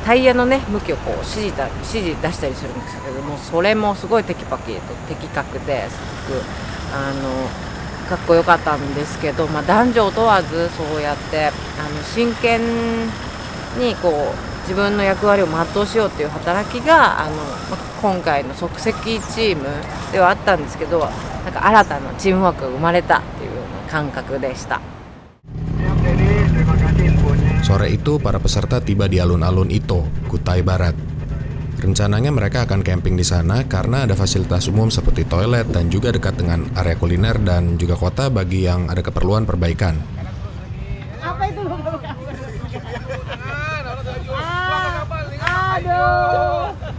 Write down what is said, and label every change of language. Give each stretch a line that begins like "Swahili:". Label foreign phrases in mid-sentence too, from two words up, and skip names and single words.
Japanese: タイヤのね向きをこう指示出したりするんですけども、それもすごいテキパキと的確ですごくかっこよかったんですけど、男女問わずそうやって真剣にこう自分の役割を全うしようっていう働きが今回の即席チームではあったんですけど、なんか新たなチームワークが生まれたっていうような感覚でした。
Indonesian: Sore itu para peserta tiba di alun-alun Ito, Kutai Barat. Rencananya mereka akan camping di sana karena ada fasilitas umum seperti toilet dan juga dekat dengan area kuliner dan juga kota bagi yang ada keperluan perbaikan. Apa itu? Aduh.